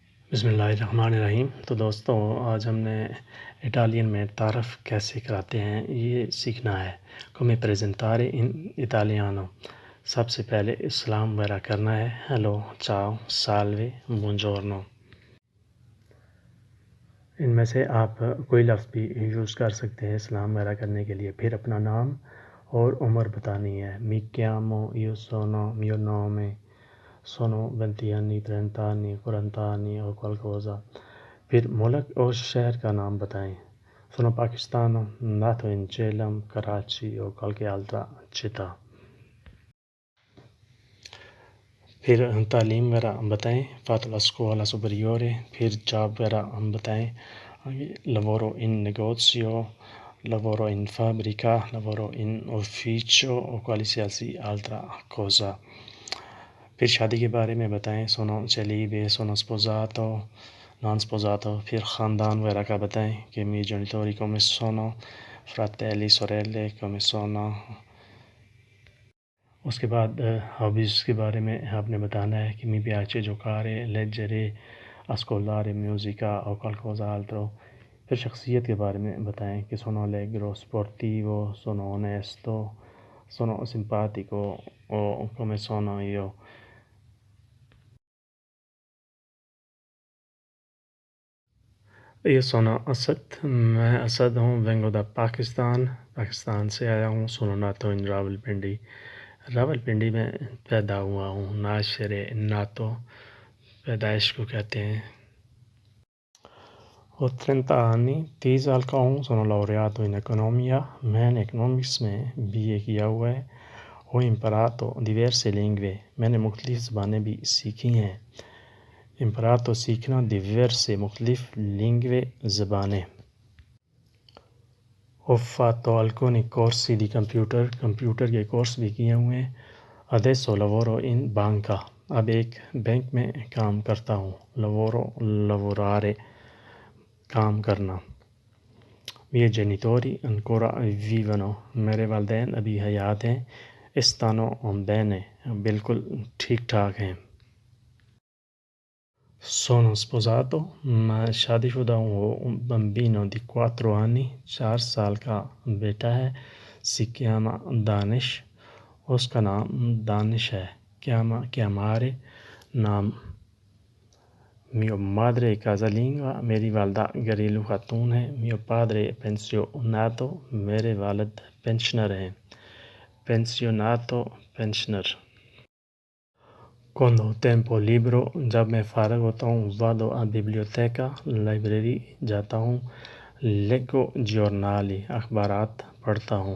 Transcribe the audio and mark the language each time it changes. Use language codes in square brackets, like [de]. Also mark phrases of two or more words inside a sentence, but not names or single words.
[ur] بسم اللہ الرحمن الرحیم۔ تو دوستو، آج ہم نے اٹالین میں تعارف کیسے کراتے ہیں یہ سیکھنا ہے۔ [it] come presentare in italiano۔ [ur] سب سے پہلے اسلام وغیرہ کرنا ہے۔ ہیلو، [it] ciao, salve, buongiorno. [ur] ان میں سے آپ کوئی لفظ بھی یوز کر سکتے ہیں اسلام وغیرہ کرنے کے لیے۔ پھر اپنا نام اور عمر بتانی ہے۔ [it] mi chiamo, io sono, mio nome, sono 20 anni, 30 anni, 40 anni اور qualcosa۔ [ur] پھر ملک اور شہر کا نام بتائیں۔ [it] sono pakistano, nato in Ceylon, Karachi اور qualche altra città۔ [ur] پھر تعلیم وغیرہ بتائیں۔ [it] fatto la scuola superiore۔ [ur] پھر جاب وغیرہ بتائیں۔ [it] lavoro in negozio, lavoro in fabbrica, lavoro in ufficio o qualsiasi altra cosa۔ [ur] پھر شادی کے بارے میں بتائیں۔ [it] sono celibe, sono sposato, non sposato۔ [ur] پھر خاندان وغیرہ کا بتائیں کہ [it] miei genitori come sono, fratelli, sorelle come sono۔ [ur] اس کے بعد ہابیز کے بارے میں آپ نے بتانا ہے کہ [it] mi piace giocare, leggere, ascoltare musica o qualcosa altro۔ [ur] پھر شخصیت کے بارے میں بتائیں کہ [it] sono allegro, sportivo, sono onesto, sono simpatico o come sono io۔ io sono [ur] اسد، میں اسد ہوں۔ [it] vengo da [ur] پاکستان سے آیا ہوں۔ [it] sono nato in [ur] راولپنڈی، راولپنڈی میں پیدا ہوا ہوں۔ [it] nascere، nato، [ur] پیدائش کو کہتے ہیں۔ [it] ho 30 anni، 30 [ur] سال کا ہوں۔ [it] sono laureato in economia، [ur] میں نے economics میں BA کیا ہوا ہے۔ [it] ho imparato diverse lingue، [ur] میں نے مختلف زبانیں بھی سیکھی ہیں۔ imparato سیکھنا، diverse مختلف، lingue زبانیں۔ [it] ho fatto alcuni corsi di [ur] کمپیوٹر کے کورس بھی کیے ہوئے ہیں۔ [it] adesso lavoro in banca، [ur] اب ایک بینک میں کام کرتا ہوں۔ [it] lavoro، lavorare، [ur] کام کرنا۔ [it] miei genitori ancora vivono، [ur] میرے والدین ابھی حیات ہیں۔ [it] stanno bene، [ur] بالکل ٹھیک ٹھاک ہیں۔ [it] sono sposato، [ur] میں شادی شدہ ہوں۔ [it] ho un bambino di 4 anni، 4 [ur] سال کا بیٹا ہے۔ [it] si chiama [ur] دانش، اس کا نام دانش ہے۔ [it] chiamare، نام۔ mio madre casalinga، [ur] میری والدہ گھریلو خاتون ہے۔ [it] mio padre pensionato، [ur] میرے والد پینشنر ہیں۔ [it] pensionato، پینشنر۔ quando ho tempo libero، [ur] جب میں فارغ ہوتا ہوں۔ [it] vado a biblioteca، [ur] لائبریری جاتا ہوں۔ [it] leggo giornali، [ur] اخبارات پڑھتا ہوں۔